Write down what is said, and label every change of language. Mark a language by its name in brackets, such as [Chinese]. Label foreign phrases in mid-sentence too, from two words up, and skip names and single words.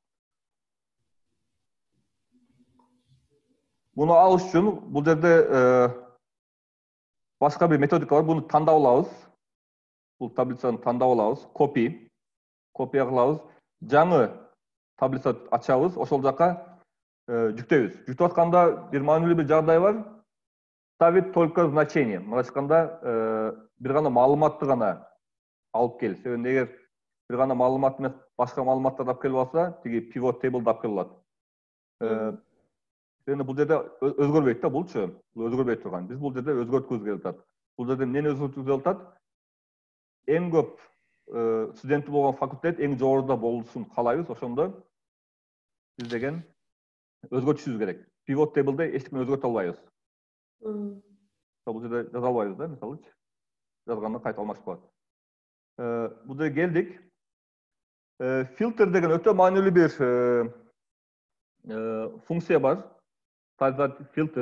[Kyrgyz] Буну алыш үчүн бул жерде башка бир методика бар. Буну тандап алабыз. Бул таблицаны тандап алабыз. Копия кылабыз. Жаңы таблица ачабыз. Ошол жака жүктөйбүз. Жүктөп атканда бир маанилүү бир жагдай бар. [Russian] Ставить только значение. [Kyrgyz] Мына айтканда бир гана маалыматты гана алып кел. Себеби эгер бир гана маалымат эмес, башка маалыматтарды алып келип алса, тиги [English] pivot table [Kyrgyz] алып келип алат. Себеби бул жерде өзгөрбөйт да булчу. Бул өзгөрбөй турган. Биз бул жерде өзгөрткүбүз келип атат. Бул жерде эмнени өзгөрткүбүз келип атат? Эң көп студенти болгон факультет эң жогоруда болушун каалайбыз. Ошондо биз деген өзгөртүшүбүз керек. [English] Pivot table'де [Kyrgyz] эч нерсе өзгөртө албайбыз. Бул жерде жаза албайбыз да, мисалычы. Жазганда кайта алмашып калат. Бул жерге келдик. Filter деген өтө маанилүү бир функция бар. Filter.